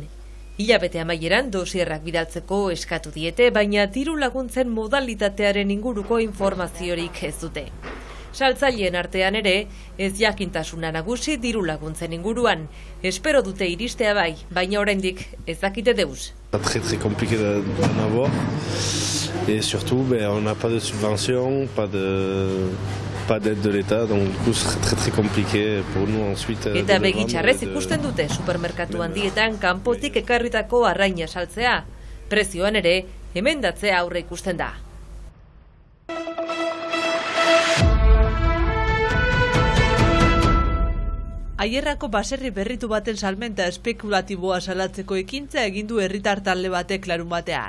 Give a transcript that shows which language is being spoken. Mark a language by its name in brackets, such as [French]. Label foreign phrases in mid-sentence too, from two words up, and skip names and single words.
[Basque] Hilabete amaieran dosierrak bidaltzeko eskatu diete, baina diru laguntzen modalitatearen inguruko informaziorik ez dute. Saltzaileen artean ere, ez jakintasuna nagusi diru laguntzen inguruan. Espero dute iristea bai, baina oraindik ez dakite deus. [French] Très compliqué d'en avoir et surtout on n'a pas de subvention, pas d'aide de l'État, donc du coup c'est très compliqué pour nous ensuite. [Basque] Eta begitxarrez ikusten dute supermerkatu handietan kanpotik ekarritako arraina saltzea. Prezioan ere, emendatzea aurre ikusten da. Aierrako baserri berritu baten salmenta espekulatiboa salatzeko ekintza egin du herritar talde batek larunbatean.